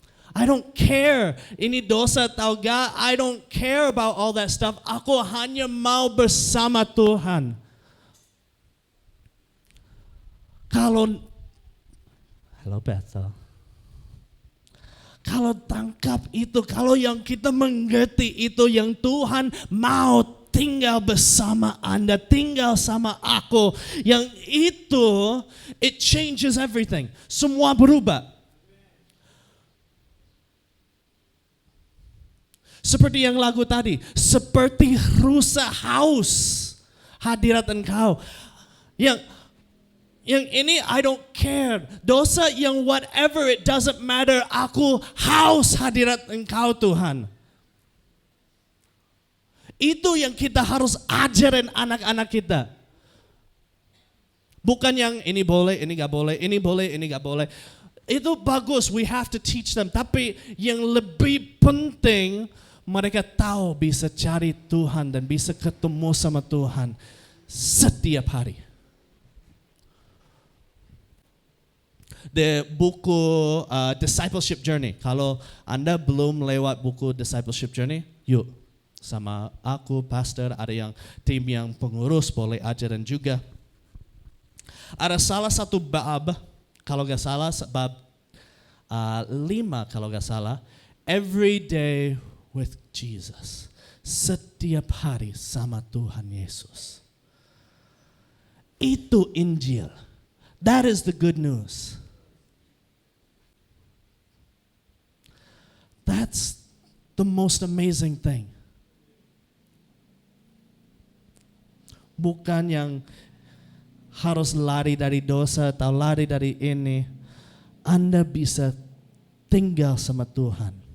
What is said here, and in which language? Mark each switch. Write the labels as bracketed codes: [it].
[en] I don't care [id] ini dosa atau gak, [en] I don't care about all that stuff. [id] Aku hanya mau bersama Tuhan. Hello Bethel. Kalau tangkap itu, kalau yang kita mengerti itu, yang Tuhan mau tinggal bersama Anda, tinggal sama aku, yang itu, [en] it changes everything. [id] Semua berubah. Seperti yang lagu tadi, seperti rusa haus hadirat Engkau. Yang ini [en] I don't care. [id] Dosa yang [en] whatever, it doesn't matter. [id] Aku haus hadirat Engkau Tuhan. Itu yang kita harus ajarin anak-anak kita. Bukan yang ini boleh, ini gak boleh, ini boleh, ini gak boleh. Itu bagus, [en] we have to teach them. [id] Tapi yang lebih penting, mereka tahu bisa cari Tuhan dan bisa ketemu sama Tuhan setiap hari. The buku Discipleship Journey. Kalau Anda belum lewat buku Discipleship Journey, yuk sama aku, pastor, ada yang tim yang pengurus boleh ajaran juga. Ada salah satu bab, kalau gak salah, bab 5 kalau gak salah, [en] Every Day with Jesus. [id] Setiap hari sama Tuhan Yesus. Itu Injil. [en] That is the good news. That's the most amazing thing. [id] Bukan yang harus lari dari dosa atau lari dari ini. Anda bisa tinggal sama Tuhan.